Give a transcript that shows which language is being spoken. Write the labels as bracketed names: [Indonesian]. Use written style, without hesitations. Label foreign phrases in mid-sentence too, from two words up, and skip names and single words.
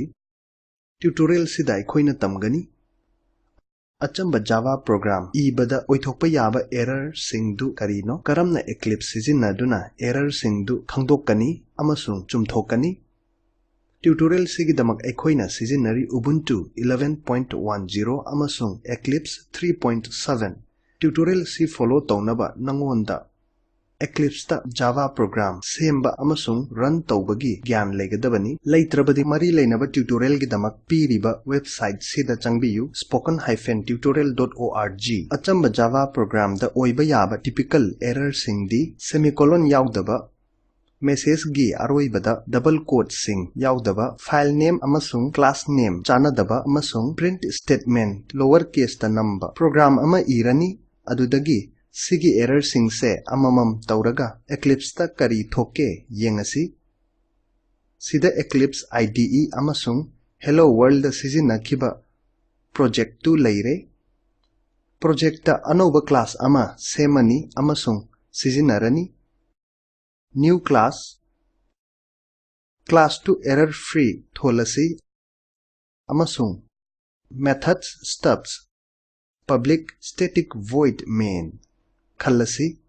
[Manipuri] Tutorial sida aikoina tamgani. Achamba [English] Java program [Manipuri] ibada oithokpa yaba error singdu karino karamna Eclipse sizinaduna error singdu khangdokkani amasung chumthokani. Tutorial sigidamak aikoina sizinari Ubuntu 11.10 amasung Eclipse 3.7. Tutorial si follow tawnaba nangonda Eclipse ta [English] Java program [Manipuri] semba amasung run tawbagi gyan legadabani leitrabadi mari leinaba tutorial gidamak piriba website sida changbiyu spoken-tutorial.org achamba [English] Java program [Manipuri] da oiba yaba [English] typical error [Manipuri] singdi semicolon yaudaba message gi aroibada [English] double quote [Manipuri] sing yaudaba [English] file name [Manipuri] amasung [English] class name [Manipuri] chanadaba amasung [English] print statement lower case [Manipuri] ta [English] number program [Manipuri] ama irani adudagi Sigi error singse amamam tauraga Eclipse ta kari thoke yengasi. Sida Eclipse IDE amasung Hello World da sizinakhiba project tu leire. Project ta anova class ama semani amasung sizinarani. [English] New class. Class [Manipuri] tu [English] error free [Manipuri] tholasi amasung [English] methods stubs public static void main [Manipuri] Khalasi